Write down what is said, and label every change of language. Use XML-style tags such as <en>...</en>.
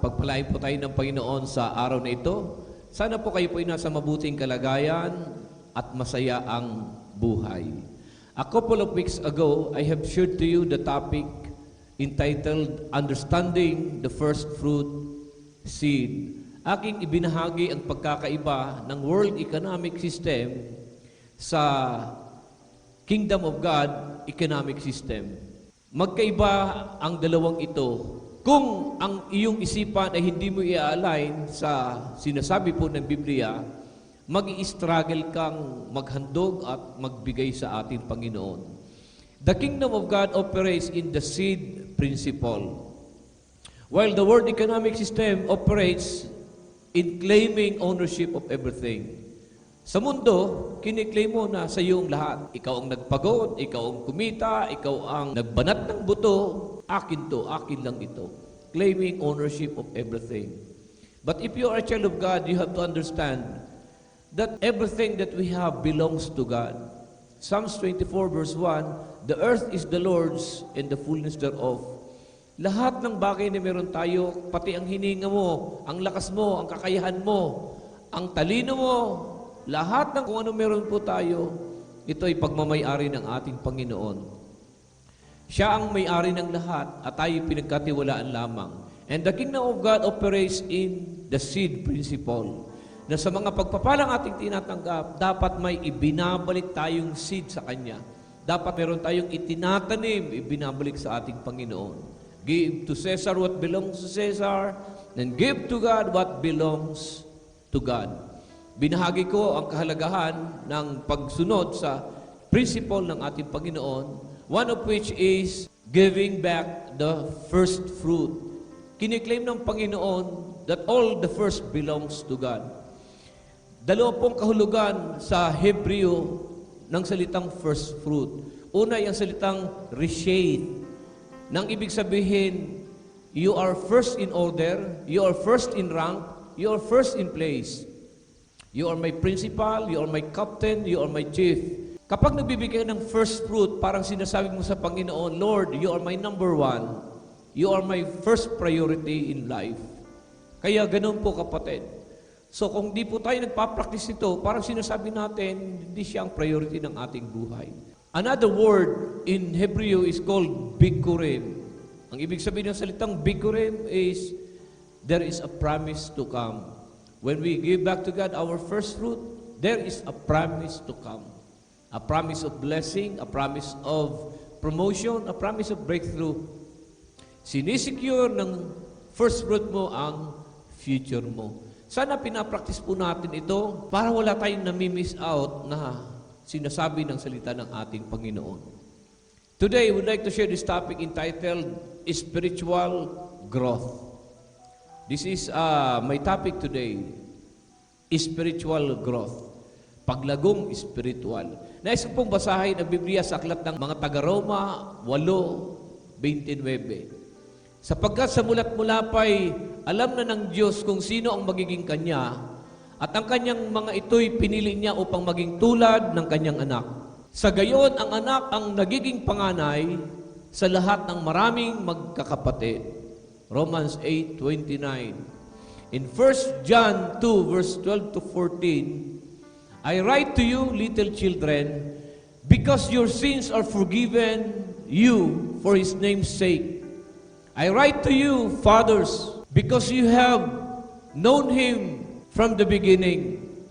<tl>Pagpalain po tayo ng Panginoon sa araw na ito. Sana po kayo po ay nasa mabuting kalagayan at masaya ang buhay.</tl> <en>A couple of weeks ago, I have shared to you the topic entitled Understanding the First Fruit Seed</en> <tl>aking ibinahagi ang pagkakaiba ng World Economic System sa Kingdom of God Economic System. Magkaiba ang dalawang ito. Kung ang iyong isipan ay hindi mo i-align sa sinasabi po ng Biblia, mag-i-struggle kang maghandog at magbigay sa ating Panginoon.</tl> <en>The Kingdom of God operates in the seed principle, while the World Economic System operates in claiming ownership of everything.</en> <tl>Sa mundo, kiniklaim mo na sa iyong lahat. Ikaw ang nagpagod, ikaw ang kumita, ikaw ang nagbanat ng buto. Akin to, akin lang ito.</tl> <en>Claiming ownership of everything. But if you are a child of God, you have to understand that everything that we have belongs to God. Psalms 24 verse 1, the earth is the Lord's and the fullness thereof.</en> <tl>Lahat ng bagay na meron tayo, pati ang hininga mo, ang lakas mo, ang kakayahan mo, ang talino mo, lahat ng kung ano meron po tayo, ito ay pagmamay-ari ng ating Panginoon. Siya ang may-ari ng lahat at tayo pinagkatiwalaan lamang.</tl> <en>And the Kingdom of God operates in the seed principle.</en> <tl>Na sa mga pagpapalang ating tinatanggap, dapat may ibinabalik tayong seed sa Kanya. Dapat meron tayong itinatanim, ibinabalik sa ating Panginoon.</tl> <en>Give to Caesar what belongs to Caesar, and give to God what belongs to God.</en> <tl>Binahagi ko ang kahalagahan ng pagsunod sa principle ng ating Panginoon,</tl> <en>one of which is giving back the first fruit.</en> <tl>Kiniklaim ng Panginoon</tl> <en>that all the first belongs to God.</en> <tl>Dalawa pong kahulugan sa Hebreo ng salitang first fruit. Una, yung salitang reshate. Nang ibig sabihin,</tl> <en>you are first in order, you are first in rank, you are first in place. You are my principal, you are my captain, you are my chief.</en> <tl>Kapag nagbibigay ng first fruit, parang sinasabi mo sa Panginoon,</tl> <en>Lord, you are my number one. You are my first priority in life.</en> <tl>Kaya ganun po, kapatid. So kung di po tayo nagpa-practice ito, parang sinasabi natin, hindi siya ang priority ng ating buhay.</tl> <en>Another word in Hebrew is called bikurim.</en> <tl>Ang ibig sabihin ng salitang bikurim</tl> <en>is, there is a promise to come. When we give back to God our first fruit, there is a promise to come. A promise of blessing, a promise of promotion, a promise of breakthrough.</en> <tl>Sinisecure ng first fruit mo ang future mo. Sana pinapractice po natin ito para wala tayong nami-miss out na sinasabi ng salita ng ating Panginoon.</tl> <en>Today, we would like to share this topic entitled Spiritual Growth. This is my topic today, spiritual growth.</en> <tl>Paglagong spiritual. Nais ko pong basahin ang Biblia sa aklat ng mga taga-Roma 8:29. Sapagkat sa mulat-mula pa'y alam na ng Diyos kung sino ang magiging Kanya at ang Kanyang mga ito'y pinili Niya upang maging tulad ng Kanyang anak. Sa gayon, ang anak ang nagiging panganay sa lahat ng maraming magkakapatid.</tl> <en>Romans 8:29. In 1 John 2, verse 12 to 14, I write to you, little children, because your sins are forgiven you for His name's sake. I write to you, fathers, because you have known Him from the beginning.</en>